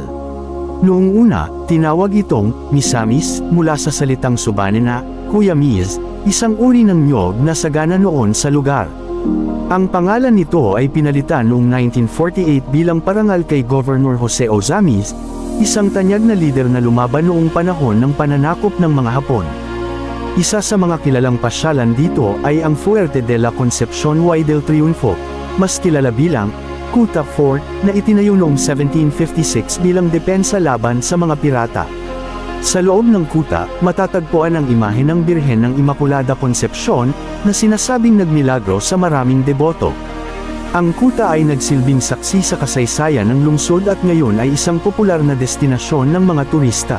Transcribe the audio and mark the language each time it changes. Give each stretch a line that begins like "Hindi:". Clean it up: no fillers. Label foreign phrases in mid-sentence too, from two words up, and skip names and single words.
Filipino: Noong una, tinawag itong Misamis mula sa salitang Subanen na Cuyamiz, isang uri ng niyog na sagana noon sa lugar. Ang pangalan nito ay pinalitan noong 1948 bilang parangal kay Governor Jose Ozamis, isang tanyag na lider na lumaban noong panahon ng pananakop ng mga Hapon. Isa sa mga kilalang pasyalan dito ay ang Fuerte de la Concepcion y del Triunfo, mas kilala bilang Kuta Fort, na itinayo noong 1756 bilang depensa laban sa mga pirata. Sa loob ng kuta, matatagpuan ang imahe ng Birhen ng Immaculada Concepcion, na sinasabing nagmilagro sa maraming deboto. Ang kuta ay nagsilbing saksi sa kasaysayan ng lungsod at ngayon ay isang popular na destinasyon ng mga turista.